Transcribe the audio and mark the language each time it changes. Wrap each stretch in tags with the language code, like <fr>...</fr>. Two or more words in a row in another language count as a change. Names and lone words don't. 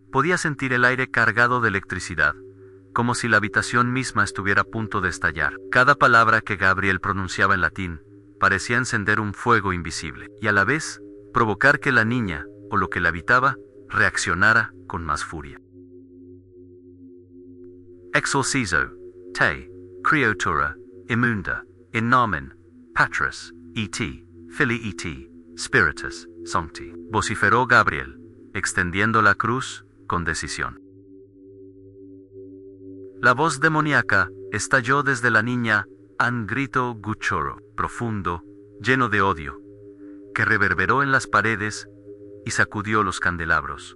<es>Podía sentir el aire cargado de electricidad, como si la habitación misma estuviera a punto de estallar. Cada palabra que Gabriel pronunciaba en latín parecía encender un fuego invisible, y a la vez provocar que la niña, o lo que la habitaba, reaccionara con más furia.</es> <la>Exorcizo, te, creatura, immunda, in nomen, Patris, et, Filii et, Spiritus, Sancti,</la> <es>vociferó Gabriel, extendiendo la cruz con decisión. La voz demoníaca estalló desde la niña, un grito gutural, profundo, lleno de odio, que reverberó en las paredes y sacudió los candelabros.</es>